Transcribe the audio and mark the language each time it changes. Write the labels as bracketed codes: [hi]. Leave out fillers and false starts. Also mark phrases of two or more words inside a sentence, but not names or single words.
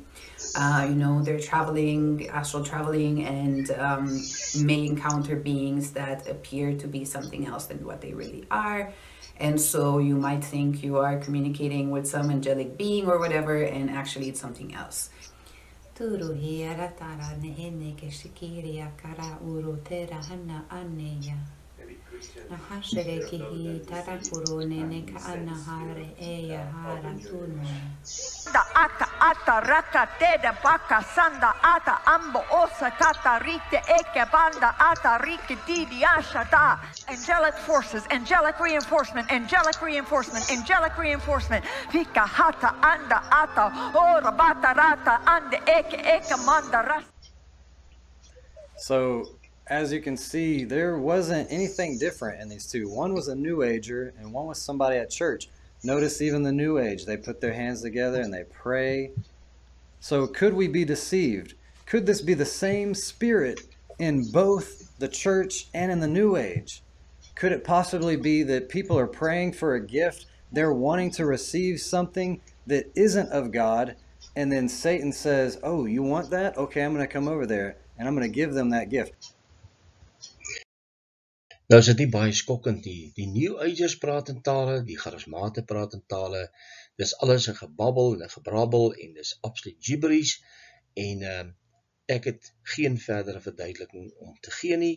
[en] They're traveling, astral traveling, and may encounter beings that appear to be something else than what they really are. And so you might think you are communicating with some angelic being or whatever, and actually it's something else. Ata raka teda baka sanda ata ambo osa tata rite eke banda ata rike didi ashada. Angelic forces, angelic reinforcement, angelic reinforcement, angelic reinforcement. Vika hata anda ata ora bata rata ande eke manda ras. So, as you can see, there wasn't anything different in these two. One was a New Ager and one was somebody at church. Notice even the New Age, they put their hands together and they pray. So could we be deceived? Could this be the same spirit in both the church and in the New Age? Could it possibly be that people are praying for a gift, they're wanting to receive something that isn't of God, and then Satan says, oh, you want that? Okay, I'm going to come over there and I'm going to give them that gift. [af] Nou is dit nie baie skokkend nie. Die New Agers praat in tale, die charismate praat in tale. Dis alles 'n gebabbel en 'n gebrabbel en dis absoluut gibberish, en ek het geen verdere verduideliking om te gee nie.